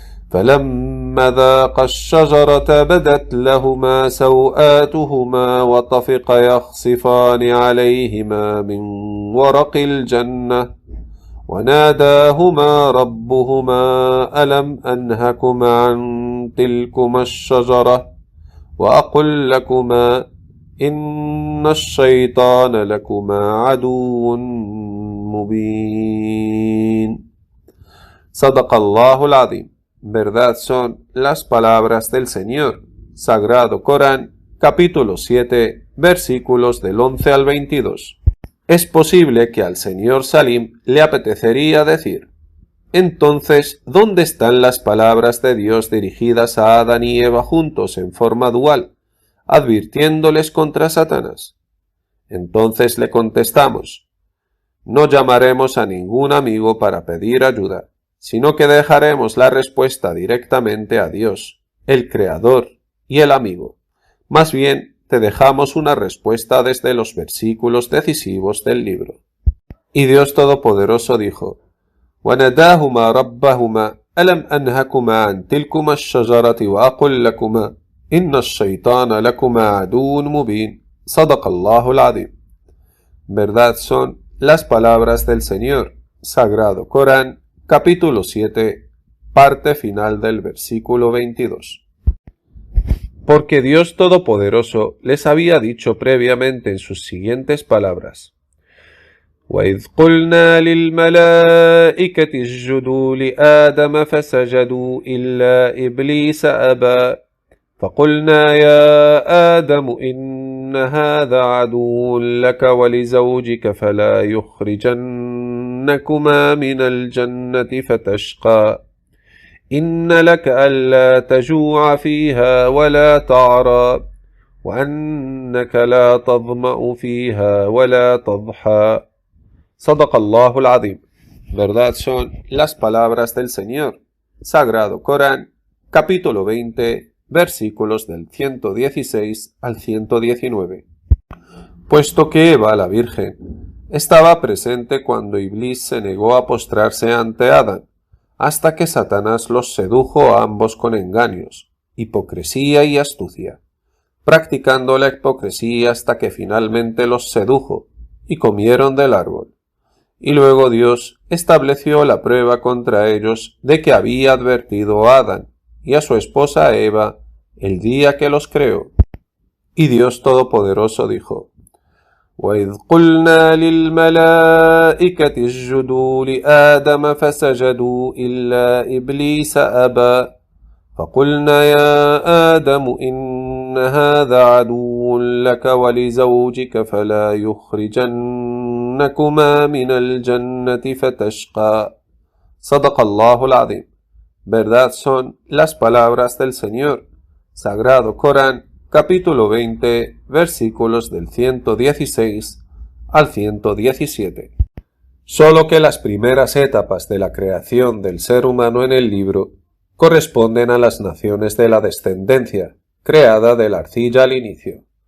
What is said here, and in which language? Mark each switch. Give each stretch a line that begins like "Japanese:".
Arabic: فلما ذاقا الشجرة بدت لهما سوآتهما وطفقا يخصفان عليهما من ورق الجنة وناداهما ربهما ألم أنهكما عن تلكما الشجرة وأقل لكما إن الشيطان لكما عدو مبين. صدق الله العظيم.
Spanish: Verdad son las palabras del Señor. Sagrado Corán, capítulo 7, versículos del 11 al 22. Es posible que al señor Salim le apetecería decir: entonces, ¿dónde están las palabras de Dios dirigidas a Adán y Eva juntos en forma dual, advirtiéndoles contra Satanás. Entonces le contestamos: no llamaremos a ningún amigo para pedir ayuda, sino que dejaremos la respuesta directamente a Dios, el Creador y el amigo. Más bien, te dejamos una respuesta desde los versículos decisivos del libro. Y Dios Todopoderoso dijo:
Arabic: وَنَدَاهُمَا رَبَّهُمَا أَلَمْ أَنْهَكُمَا عَنْ تِلْكُمَا الشَّجَرَةِ وَأَقُلْ لَكُمَا إِنَّ الشَّيْطَانَ لَكُمَا عَدُوٌّ مُبِينٌ صدق الله العظيم.
Spanish: Verdad son las palabras del Señor, Sagrado Corán, capítulo 7, parte final del versículo 22. Porque Dios Todopoderoso les había dicho previamente en sus siguientes palabras:
Arabic: وَإِذْ قُلْنَا لِلْمَلَائِكَةِ اسْجُدُوا لِآدَمَ فَسَجَدُوا إِلَّا إِبْلِيسَ أَبَى فَقُلْنَا يَا آدَمُ إِنَّ هَذَا عَدُوٌّ لَكَ وَلِزَوْجِكَ فَلَا يُخْرِجَنَّكُمَا مِنَ الْجَنَّةِ فَتَشْقَى إِنَّ لَكَ أَلَّا تَجُوعَ فِيهَا وَلَا تَعْرَى وَأَنَّكَ لَا تَظْمَأُ فِيهَا وَلَا تَضْحَى صدق الله العظيم.
Spanish: Verdad son las palabras del Señor, Sagrado Corán, capítulo 20, versículos del 116 al 119. Puesto que Eva, la Virgen, estaba presente cuando Iblis se negó a postrarse ante Adán, hasta que Satanás los sedujo a ambos con engaños, hipocresía y astucia, practicando la hipocresía hasta que finalmente los sedujo y comieron del árbol. Y luego Dios estableció la prueba contra ellos de que había advertido a Adán y a su esposa Eva el día que los creó. Y Dios Todopoderoso dijo:
Arabic: وَإِذْ قُلْنَا لِلْمَلَائِكَةِ اسْجُدُوا لِآدَمَ فَسَجَدُوا إِلَّا إِبْلِيسَ أَبَى فَقُلْنَا يَا آدَمُ إِنَّ هَذَا عَدُوٌّ لَكَ وَلِزَوْجِكَ فَلَا يُخْرِجَنَّكُمَا مِنَ الْجَنَّةِ فَتَشْقَى صدق الله العظيم.
Spanish: Verdad son las palabras del Señor, Sagrado Corán, capítulo 20, versículos del 116 al 117. Solo que las primeras etapas de la creación del ser humano en el libro corresponden a las naciones de la descendencia, creada de la arcilla al inicio.